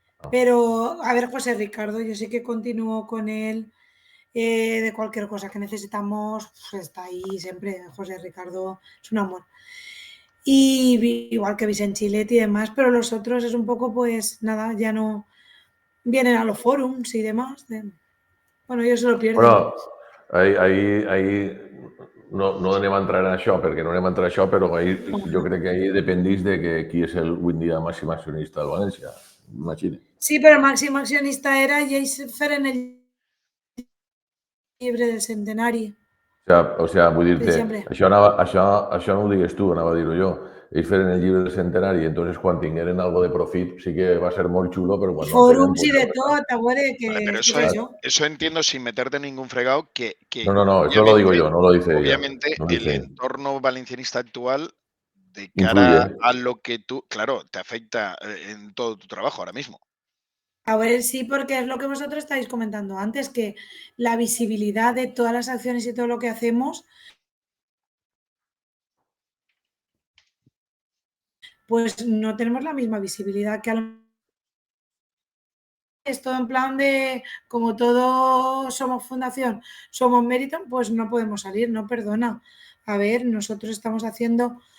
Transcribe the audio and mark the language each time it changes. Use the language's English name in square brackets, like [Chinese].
[Spanish] Pero, a ver, José Ricardo, yo sí que continúo con él de cualquier cosa que necesitamos, pues está ahí siempre. José Ricardo es un amor. Y igual que Vicente Chilet y demás, pero los otros es un poco, pues nada, ya no vienen a los forums y demás. Bueno, ellos se lo pierden. [Catalan] Bueno, ahí no anem a entrar en això, perquè no anem a entrar en això, però ahí, jo crec que ahí dependís de que qui és el avui dia màxim accionista de València. Imagina. Sí, però el màxim accionista era i ells feren el llibre del centenari. O sigui, vull dir-te, això no ho digues tu, anava a dir-ho jo. Ells feren el llibre del centenari i entonces quan tingueren algo de profit sí que va ser molt xulo, però quan no tenen... Forums i de tot, a veure que... [Spanish] Vale, pero eso entiendo sin meterte en ningún fregado que no, eso lo digo yo, no lo dice ella. Obviamente el entorno valencianista actual de cara a lo que tú, claro, te afecta en todo tu trabajo ahora mismo. A ver, sí, porque es lo que vosotros estáis comentando antes, que la visibilidad de todas las acciones y todo lo que hacemos, pues no tenemos la misma visibilidad que es todo en plan de, como todos somos fundación, somos mérito, pues no podemos salir, no, perdona. A ver, nosotros estamos haciendo